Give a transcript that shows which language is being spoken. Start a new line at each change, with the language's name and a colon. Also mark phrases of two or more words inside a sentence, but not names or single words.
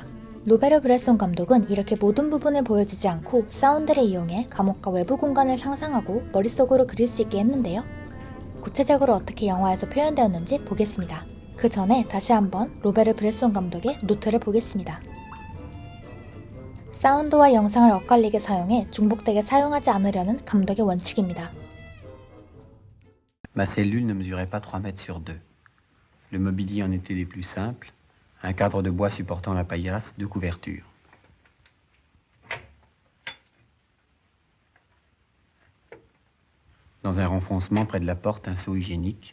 Korean: 로베르 브레송 감독은 이렇게 모든 부분을 보여주지 않고 사운드를 이용해 감옥과 외부 공간을 상상하고 머릿속으로 그릴 수 있게 했는데요. 구체적으로 어떻게 영화에서 표현되었는지 보겠습니다. 그 전에 다시 한번 로베르 브레송 감독의 노트를 보겠습니다. 사운드와 영상을 엇갈리게 사용해 중복되게 사용하지 않으려는 감독의 원칙입니다.
French: Ma cellule ne mesurait pas 3 mètres sur 2. Le mobilier en était des plus simples, un cadre de bois supportant la paillasse, 2 couvertures. Dans un renfoncement près de la porte, un seau hygiénique.